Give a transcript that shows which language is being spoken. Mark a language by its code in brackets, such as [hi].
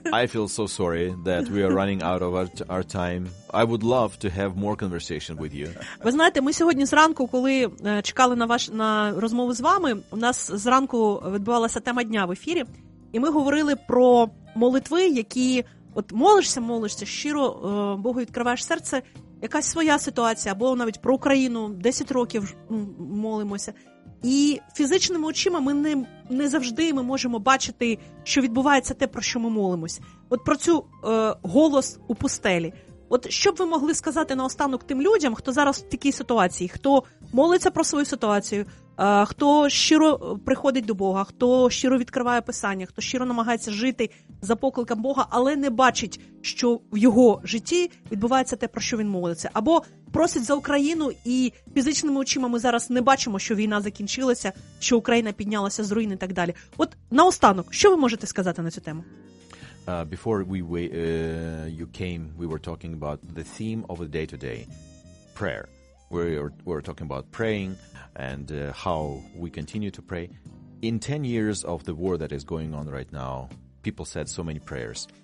[en] I feel so sorry that we are running out of our time. I would love to have more conversation with you. [uk] Ви знаєте, ми сьогодні зранку, коли чекали на розмову з вами, у нас зранку відбувалася тема дня в ефірі, і ми говорили про молитви, які от молишся, щиро Богу відкриваєш серце, якась своя ситуація, або навіть про Україну, 10 років молимося. І фізичними очима ми не завжди ми можемо бачити, що відбувається те, про що ми молимось. От про цю голос у пустелі. От що б ви могли сказати наостанок тим людям, хто зараз в такій ситуації, хто молиться про свою ситуацію, хто щиро приходить до Бога, хто щиро відкриває Писання, хто щиро намагається жити за покликом Бога, але не бачить, що в його житті відбувається те, про що він молиться. Або просить за Україну, і фізичними очима ми зараз не бачимо, що війна закінчилася, що Україна піднялася з руїн і так далі. От наостанок, що ви можете сказати на цю тему? [en] Before you came, we were talking about the theme of the day today, prayer. We were talking about praying and how we continue to pray. In 10 years of the war that is going on right now, people said so many prayers.